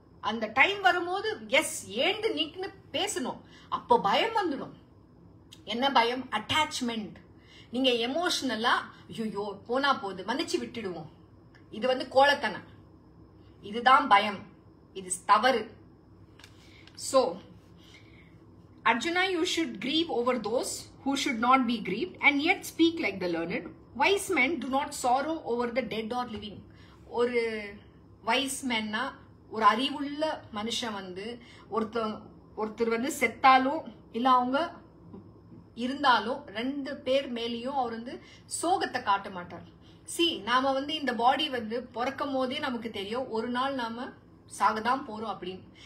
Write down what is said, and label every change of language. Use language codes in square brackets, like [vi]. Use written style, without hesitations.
[ta] அந்த டைம் வரும்போது S earned நீக்குன்னு பேசணும். அப்போ பயம் வந்துடும். என்ன பயம்? அட்டாச்மெண்ட். நீங்க எமோஷனலா ஐயோ போனா போகுது மன்னிச்சு விட்டுடுவோம், இது வந்து கோலத்தனம், இதுதான் பயம், இது தவறு. [en] So Arjuna, you should grieve over those who should not be grieved and yet speak like the learned. Wise men do not sorrow over the dead or living. [ta] ஒரு wise manனா ஒரு அறிவுள்ள மனுஷன் வந்து ஒருத்தர் வந்து செத்தாலும் இல்ல அவங்க இருந்தாலும் ரெண்டு பேர் மேலேயும் அவர் வந்து சோகத்தை காட்ட மாட்டார். நாம வந்து இந்த பாடி வந்து பிறக்கும் போதே நமக்கு தெரியும் ஒரு நாள் நாம சாகதான் போறோம் அப்படின்னு.